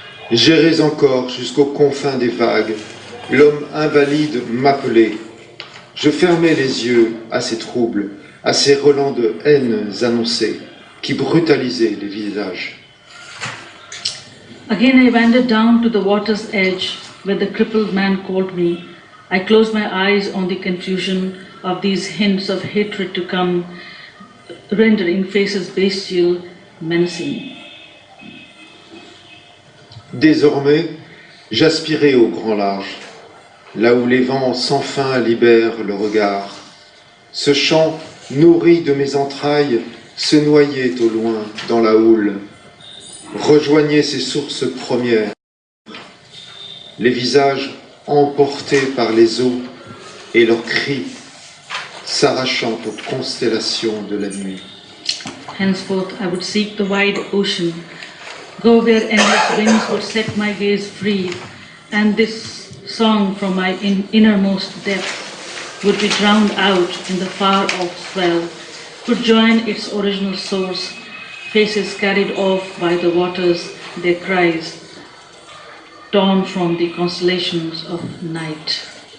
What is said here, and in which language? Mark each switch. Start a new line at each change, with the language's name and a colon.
French: J'errais encore jusqu'aux confins des vagues. L'homme invalide m'appelait. Je fermais les yeux à ces troubles, à ces relents de haines annoncées qui brutalisaient les visages.
English: Again I wandered down to the water's edge where the crippled man called me. I closed my eyes on the confusion of these hints of hatred to come, rendering faces bestial, menacing.
French: Désormais, j'aspirais au grand large, là où les vents sans fin libèrent le regard. Ce chant, nourri de mes entrailles, se noyait au loin dans la houle, rejoignait ses sources premières, les visages emportés par les eaux et leurs cris s'arrachant aux constellations de la nuit.
English: Henceforth I would seek the wide ocean, go where endless winds would set my gaze free, and this song from my innermost depth would be drowned out in the far-off swell, could join its original source, faces carried off by the waters, their cries, torn from the constellations of night.